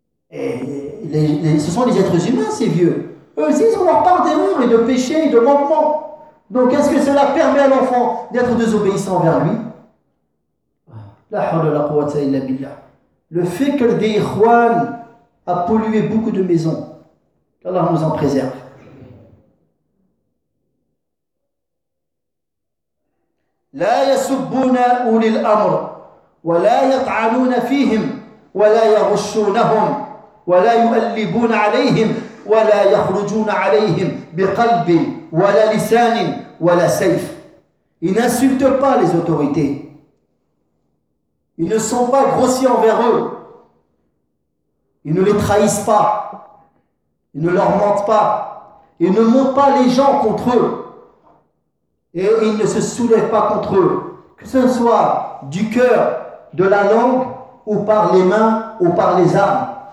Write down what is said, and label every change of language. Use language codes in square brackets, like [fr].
[fr] Et ce sont les êtres humains, ces vieux. Eux aussi, ils ont leur part d'erreur et de péché et de manquement. Donc, est-ce que cela permet à l'enfant d'être désobéissant envers lui? [ar] La hawla la quwwata illa billah. [fr] Le fikr des ikhwan a pollué beaucoup de maisons. Qu'Allah nous en préserve. [ar] لا يسبون أولي الأمر ولا يطعنون فيهم ولا يغشونهم ولا يؤلبون عليهم ولا يخرجون عليهم بقلب ولا لسان ولا سيف. [fr] Ils n'insultent pas les autorités. Ils ne sont pas grossiers envers eux. Ils ne les trahissent pas. Ils ne leur mentent pas. Ils ne montent pas les gens contre eux. Et ils ne se soulèvent pas contre eux, que ce soit du cœur, de la langue, ou par les mains, ou par les armes.